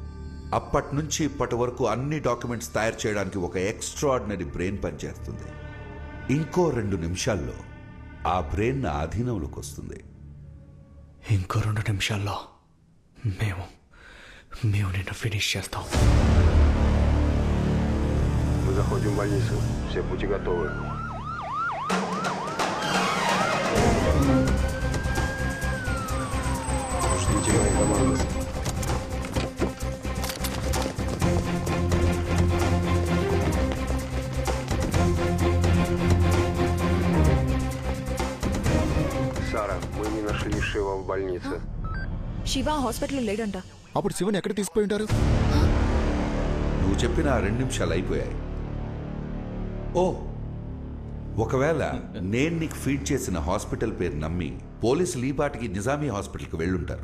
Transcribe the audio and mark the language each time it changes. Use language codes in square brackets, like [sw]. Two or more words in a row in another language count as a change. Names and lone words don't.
[te] అప్పటి నుంచి ఇప్పటి వరకు అన్ని డాక్యుమెంట్స్ తయారు చేయడానికి ఒక [en] extraordinary brain [te] పనిచేస్తుంది. ఇంకో 2 నిమిషాల్లో ఆ బ్రెయిన్ నా అధీనంలోకి వస్తుంది. ఇంకో 2 నిమిషాల్లో మేము నిన్ను ఫినిష్ చేస్తాం. [ru] Мы заходим в больницу. Все будьте готовы. Ждите моей команды. Сара, мы не нашли Шива в больнице. [te] శివ హాస్పిటల్లో లేడంట. అప్పుడు శివన్ ఎక్కడ తీసుకుపోయి ఉంటారు? నువ్వు చెప్పిన 2 నిమిషాలు అయిపోయాయి. ఓ, ఒకవేళ నేను నీకు ఫీడ్ చేసిన హాస్పిటల్ పేరు నమ్మి పోలీసులు ఈ పాటికి నిజామీ హాస్పిటల్కి వెళ్ళుంటారు.